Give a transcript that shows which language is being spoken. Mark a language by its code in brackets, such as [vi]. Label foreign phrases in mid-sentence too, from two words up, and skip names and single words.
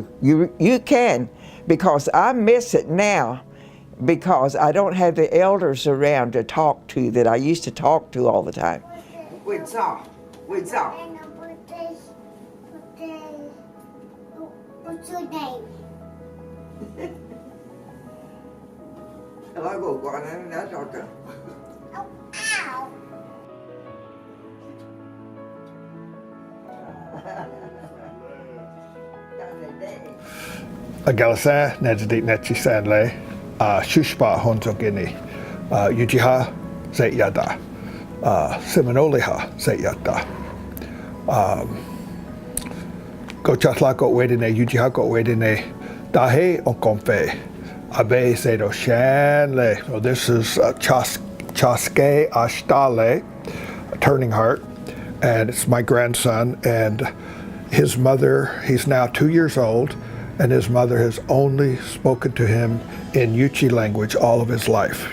[en] You can, because I miss it now, because I don't have the elders around to talk to that I used to talk to all the time. What's your name? Hello, [yuc] Agalasa, Nedjadit Netchi Sandle, Shushpa Honzogini, Ujiha Zet Yada, Seminoliha Zet Yada, Gochatla got wedine, Ujiha got wedine, Dahe Okomfe, Abe Sedo Shanle. [en] So this is Chaske Ashtale, Turning Heart, and it's my grandson, and his mother, he's now 2 years old, and his mother has only spoken to him in Yuchi language all of his life.